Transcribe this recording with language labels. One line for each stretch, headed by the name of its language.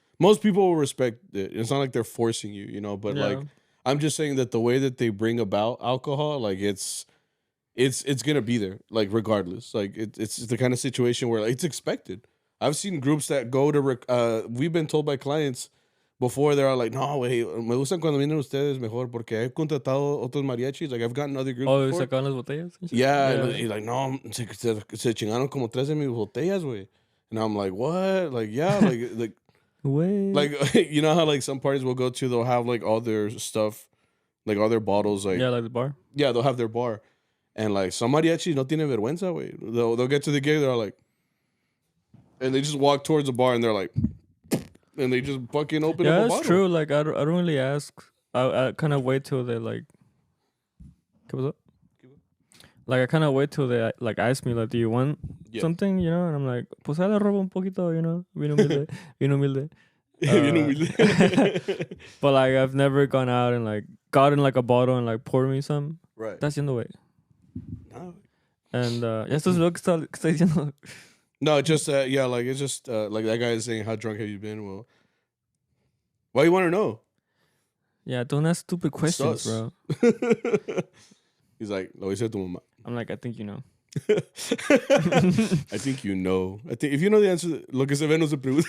English: Most people will respect it. It's not like they're forcing you, you know, but, like, I'm just saying that the way that they bring about alcohol, like, it's gonna be there, like, regardless. Like, it's the kind of situation where, like, it's expected. I've seen groups that go to, we've been told by clients before, they're all like,
Spanish: no, güey, me gustan cuando vienen ustedes mejor porque he contratado otros mariachis.
English: Like, I've gotten other groups before.
Spanish: Sacaban las botellas?
English: Yeah.
Spanish: And like, no, se chingaron como 3 de mis botellas, güey.
English: And I'm like, what? Like, yeah, like, you know how, like, some parties we'll go to, they'll have, like, all their stuff, like, all their bottles, like. Yeah, like the bar. Yeah, they'll have their bar. And, like, some mariachis
Spanish: no tienen vergüenza, güey.
English: They'll get to the gig, they're like, and they just walk towards the bar and they're like, and they just fucking open up a bottle. Yeah, that's true. Like, I don't really ask. I kind of wait till they, like,
Spanish: ¿qué pasó?
English: Like, I kind of wait till they, like, ask me, like, do you want something, you know? And I'm like,
Spanish: pues le robo un poquito,
English: you know?
Spanish: Bien humilde. Bien humilde. Bien humilde.
English: But, like, I've never gone out and, like, gotten, like, a bottle and, like, poured me some. Right. That's the way. No.
Spanish: And, esto es lo que está diciendo.
English: No, just, yeah, like, it's just, like, that guy is saying, how drunk have you been? Well, why you want to know? Yeah, don't ask stupid questions, bro.
Spanish: He's like, lo hice tu mamá.
English: I'm like, I think you know. I think you know. I think if you know the answer,
Spanish: lo que se ve no se pregunta.